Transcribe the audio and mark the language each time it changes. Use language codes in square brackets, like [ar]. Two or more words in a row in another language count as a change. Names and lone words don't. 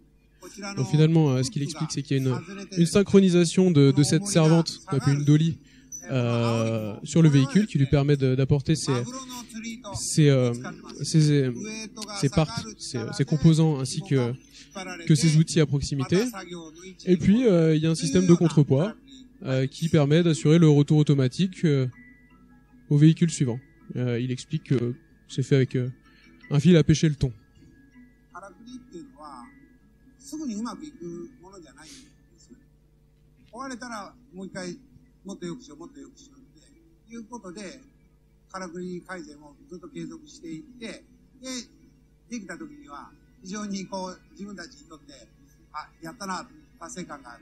[fr] Donc finalement, ce qu'il explique, c'est qu'il y a une synchronisation de cette servante, qu'on appelle une dolly, sur le véhicule, qui lui permet d'apporter ses parts, ses composants ainsi que ses outils à proximité. Et puis il y a un système de contrepoids qui permet d'assurer le retour automatique au véhicule suivant. Il explique que c'est fait avec un fil à pêcher le thon. [ja] すぐにうまくいくものじゃないんですよ。壊れたらもう一回もっと良くしようもっと良くしようっていうことでからくり改善をずっと継続していってできた時には非常にこう自分たちにとってやったな達成感がある。